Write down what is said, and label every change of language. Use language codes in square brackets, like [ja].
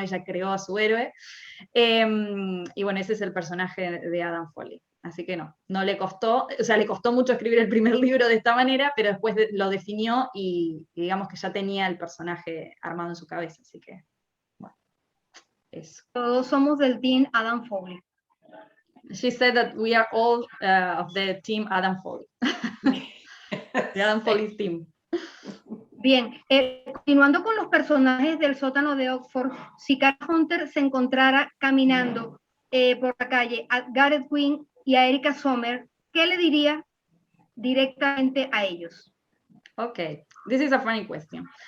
[es] Ella creó a su héroe, y bueno, ese es el personaje de Adam Fawley. Así que no le costó, o sea, le costó mucho escribir el primer libro de esta manera, pero después lo definió y digamos que ya tenía el personaje armado en su cabeza, así que, bueno, eso. Todos somos del team Adam Fawley. [en] She said that we are all of the team Adam Fawley. The Adam Fawley team. [es] Bien, continuando con los personajes del sótano de Oxford, si Cara Hunter se encontrara caminando por la calle a Gareth Quinn y a Erika Sommer, ¿qué le diría directamente a ellos? [en] Okay, this is a funny question.